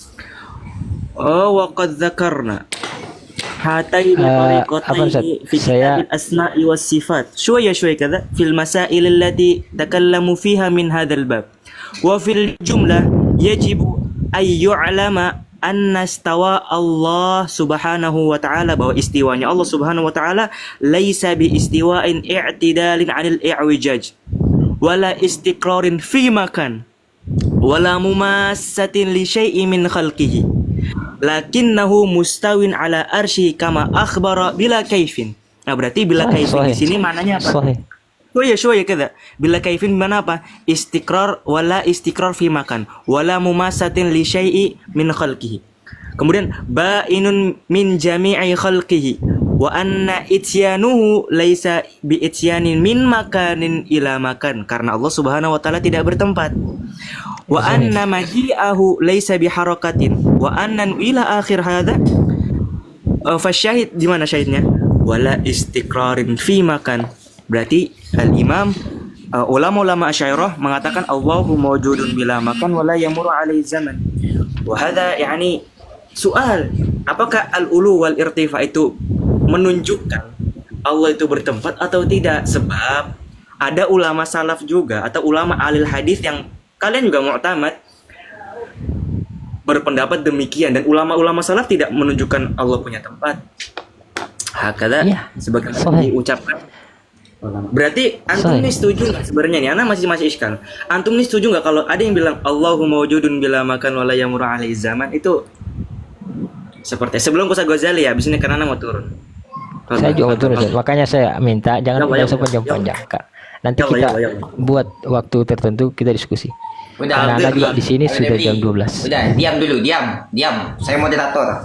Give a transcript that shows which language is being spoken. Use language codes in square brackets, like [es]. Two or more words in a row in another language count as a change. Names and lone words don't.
[ar] وقد ذكرنا هاتين الطريقتين في كتاب الأسماء والصفات شوية كذا في المسائل التي تكلموا فيها من هذا الباب وفي الجملة يجب أن يعلم أن استواء الله سبحانه وتعالى [id] bahwa istiwanya Allah [ar] سبحانه وتعالى ليس باستواء اعتدال عن الإعوجاج ولا استقرار في مكان ولا مماسة لشيء من خلقه لكنه مستو على العرش كما أخبر بلا كيف. [id] Nah, berarti [ar] بلا كيف [id] di sini maknanya apa? Shoya kada. [ar] بلا كيف [id] mana apa? [ar] استقرار ولا استقرار في مكان ولا مماسة لشيء من خلقه. Kemudian بائن من جميع خلقه وأن إتيانه ليس بإتيان من مكان إلى مكان, [id] karena Allah [ar] سبحانه وتعالى [id] tidak bertempat. [ar] وأن مجيئه ليس بحركة وأن إلى آخر هذا فالشاهد. [id] Di mana syahidnya? [ar] ولا استقرار في مكان. [id] Berarti al-imam ulama Asy'ariyah mengatakan [ar] الله موجود بلا مكان ولا يمر عليه زمان. وهذا [id] yani soal, apakah [ar] العلو والارتفاع [id] itu menunjukkan Allah itu bertempat atau tidak? Sebab ada ulama salaf juga atau ulama ahli hadis yang kalian juga mu'tamad berpendapat demikian, dan ulama-ulama salaf tidak menunjukkan Allah punya tempat. Hakada sebagaimana diucapkan. Berarti antum ini setuju nggak sebenarnya nih? Ana masih iskal. Antum ini setuju nggak kalau ada yang bilang [ar] الله موجود بلا مكان ولا يمر عليه زمان? [id] Itu seperti sebelum Ustaz Ghazali ya, abis ini karena Ana mau turun. Saya juga mau turun, makanya saya minta jangan panjang-panjang. Nanti kita buat waktu tertentu kita diskusi. Karena Anda juga di sini sudah jam 12. Udah, diam dulu, diam. Saya moderator.